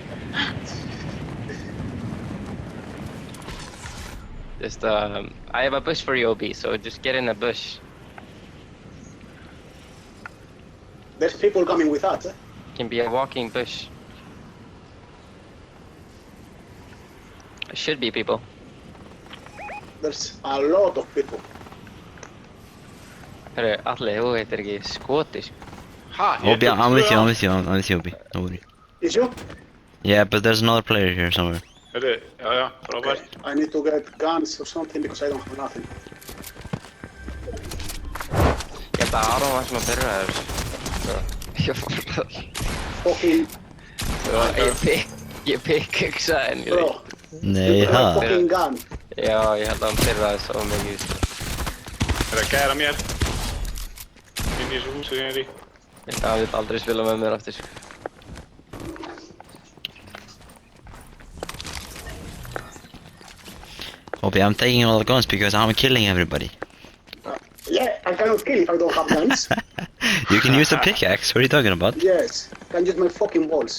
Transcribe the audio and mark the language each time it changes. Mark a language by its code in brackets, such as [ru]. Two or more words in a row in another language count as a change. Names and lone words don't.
[en] Just, I have a bush for you, Obi, so just get in a bush. There's people coming with us, eh? It can be a walking bush. There should be people. There's a lot of people. [is] Hörru, Alli, þú heitir ekki Skoti, sko. Ha? [en] Obi, I'm with you, Obi. Don't worry. Is you? Yeah, but there's another player here somewhere. [is] Hörru, já, frábært. [en] I need to get guns or something because I don't have nothing. [is] Ég held að Aron var svona byrjaður. Ég var bara... Fucking... Ég pickaxaði henni. Bro. Nei, [en] You have a ha. fucking gun. [is] Já, ég held að hann byrjaði svo mikið. Er að kæra mér. Inn í þessu húsi sem ég er í. Hann vil aldrei spila með mér aftur. [en] Obi, I'm taking all the guns because I'm killing everybody. Yeah, I cannot kill if I don't have guns. You can use the pickaxe, what are you talking about? Yes, I can use my fucking balls.